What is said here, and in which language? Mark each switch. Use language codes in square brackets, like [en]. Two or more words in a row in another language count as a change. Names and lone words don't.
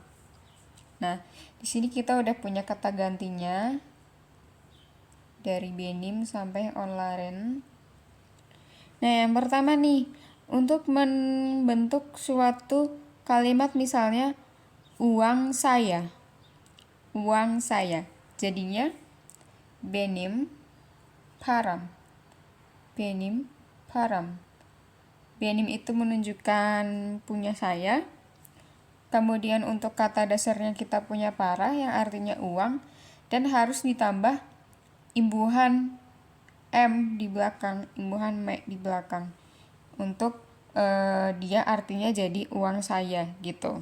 [id] Nah, di sini kita udah punya kata gantinya dari benim sampai onlaren. Nah, yang pertama nih, untuk membentuk suatu kalimat misalnya uang saya. Uang saya. Jadinya [tr] benim param. Benim param. [id] Benim itu menunjukkan punya saya. Kemudian untuk kata dasarnya kita punya para yang artinya uang, dan harus ditambah imbuhan M di belakang, imbuhan me di belakang. Untuk dia artinya jadi uang saya gitu.